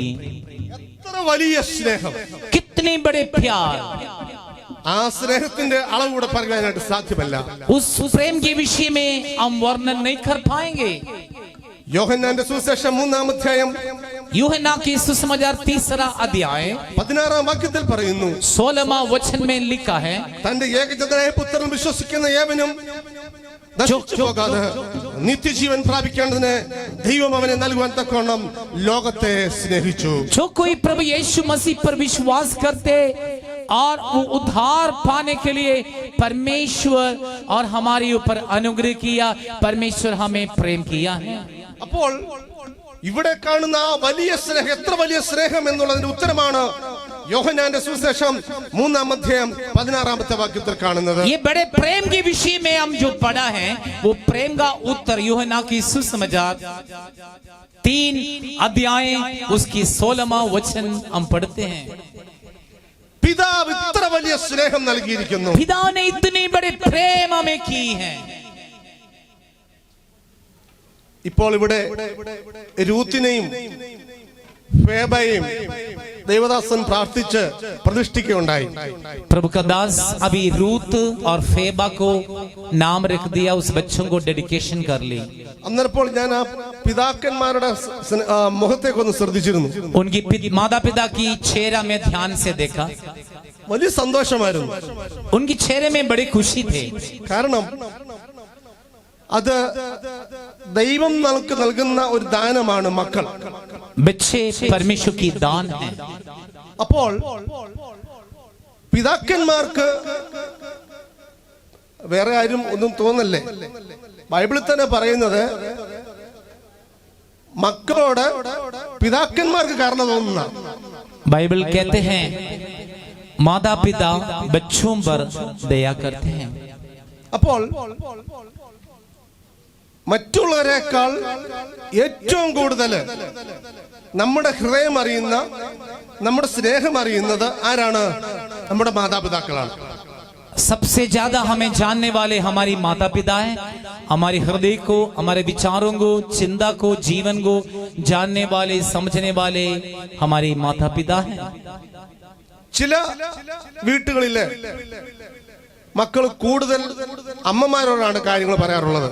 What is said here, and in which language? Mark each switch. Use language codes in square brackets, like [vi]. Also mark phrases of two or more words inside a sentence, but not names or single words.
[ml] എത്ര വലിയ സ്നേഹം, [hi] कितने बड़े प्यार. [ml] ആ സ്നേഹത്തിന്റെ അളവ് കൂടെ പറയാനായിട്ട് സാധ്യമല്ല. [hi] उस प्रेम के विषय में हम वर्णन नहीं कर पाएंगे. [ml] യോഹന്നാന്റെ സുവിശേഷം 3-ാം അധ്യായം [hi] यूहन्ना की सुसमाचार 3 अध्याय [ml] 16-ാം വാക്യത്തിൽ പറയുന്നു, [hi] 16वां वचन में लिखा है, [ml] തന്റെ ഏകജാതനായ പുത്രൻ വിശ്വസിക്കുന്ന ഏവനും നശിച്ചു പോകാതെ നിത്യജീവൻ പ്രാപിക്കേണ്ടതിന് ദൈവം അവനെ നൽകുവാൻ തക്കവണ്ണം ലോകത്തെ സ്നേഹിച്ചു. [hi] जो कोई प्रभु यीशु मसीह पर विश्वास करते और वो उद्धार पाने के लिए परमेश्वर और हमारे ऊपर अनुग्रह किया, परमेश्वर हमें प्रेम किया है. [ml] അപ്പോൾ ഇവിടെ കാണുന്ന ആ വലിയ സ്നേഹം, എത്ര വലിയ സ്നേഹം എന്നുള്ളതിന്റെ ഉത്തരമാണ് യോഹന്നാന്റെ സുവിശേഷം 3-ാം അധ്യായം 16-ാമത്തെ വാക്യത്തിൽ കാണുന്നത്. [hi] ये बड़े प्रेम के विषय में हम जो पढ़ा है, वो प्रेम का उत्तर यूहन्ना की सुसमाचार 3 अध्याय उसकी 16वां वचन हम पढ़ते हैं. [ml] പിതാവ് ഇത്ര വലിയ സ്നേഹം നൽകിയിരിക്കുന്നു. [hi] पिता ने इतनी बड़े प्रेम हमें की है. [ml] ഇപ്പോൾ ഇവിടെ രൂത്തിനെയും ഫേബയെയും ദേവദാസൻ പ്രാർത്ഥിച്ച് പ്രതിഷ്ഠിക്കുകയുണ്ടായി. [hi] प्रभु का दास अभी रूत और फेबा को नाम रख दिया, उस बच्चों को डेडिकेशन कर ली. [ml] അന്നേരപ്പോൾ ഞാൻ ആ പിതാക്കന്മാരുടെ മുഖത്തേക്കൊന്ന് ശ്രദ്ധിച്ചിരുന്നു. [hi] उनकी माता पिता की चेहरा में ध्यान से देखा, [ml] വലിയ സന്തോഷമായിരുന്നു. [hi] उनकी चेहरे में बड़ी खुशी थे. [ml] കാരണം അത് ദൈവം നമുക്ക് നൽകുന്ന ഒരു ദാനമാണ് മക്കൾ. [hi] बच्चे परमेश्वर की दान है. [ml] അപ്പോൾ പിതാക്കന്മാർക്ക് വേറെ ആരും ഒന്നും തോന്നല്ലേ, ബൈബിളിൽ തന്നെ പറയുന്നത് മക്കളോട് പിതാക്കന്മാർക്ക് കാരണം തോന്നുന്ന. [hi] बाइबल कहते हैं माता पिता बच्चों पर दया करते हैं. [ml] അപ്പോൾ മറ്റുള്ളവരെക്കാൾ ഏറ്റവും കൂടുതൽ നമ്മുടെ ഹൃദയം അറിയുന്ന, നമ്മുടെ സ്നേഹം അറിയുന്നത് ആരാണ്? നമ്മുടെ മാതാപിതാക്കളാണ്. [hi] सबसे ज्यादा हमें जानने वाले हमारी माता पिता हैं. हमारे हृदय को, हमारे विचारों को, चिंता को, जीवन को जानने वाले, समझने वाले हमारी माता पिता हैं. [ml] ചില വീട്ടുകളിലെ മക്കൾ കൂടുതൽ അമ്മമാരോടാണ് കാര്യങ്ങൾ പറയാറുള്ളത്.